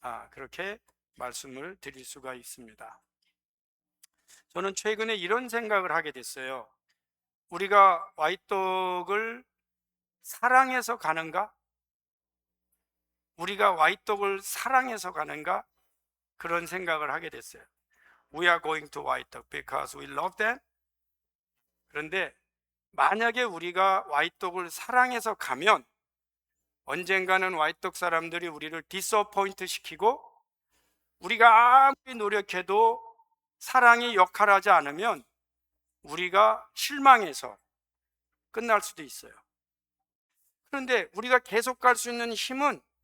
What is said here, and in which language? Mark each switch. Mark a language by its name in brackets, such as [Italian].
[Korean] 그렇게 말씀을 드릴 수가 있습니다. 저는 최근에 이런 생각을 하게 됐어요. 우리가 와이떡을 사랑해서 가는가? 우리가 와이떡을 사랑해서 가는가? 그런 생각을 하게 됐어요. [English] We are going to White Dog because we love them. [Korean] 그런데 만약에 우리가 와이떡을 사랑해서 가면 언젠가는 와이떡 사람들이 우리를 디스어포인트 시키고, 우리가 아무리 노력해도 사랑이 역할하지 않으면 우리가 실망해서 끝날 수도 있어요. 그런데 우리가 계속 갈 수 있는 힘은